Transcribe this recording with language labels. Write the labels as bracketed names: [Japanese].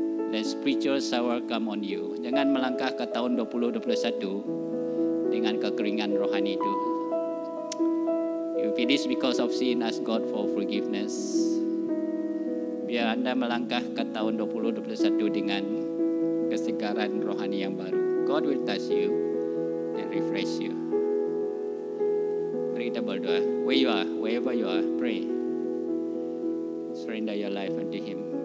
[English] That spiritual sour come on you. [Malay] Jangan melangkah ke tahun 2021 dengan kekeringan rohani itu. [English] If it is because of sin, ask God for forgiveness. [Malay] Biar Anda melangkah ke tahun 2021 dengan kesegaran rohani yang baru. [English] God will touch you and refresh you. [Malay] Mari kita berdoa. [English] Where you are, wherever you are, pray. Surrender your life unto Him.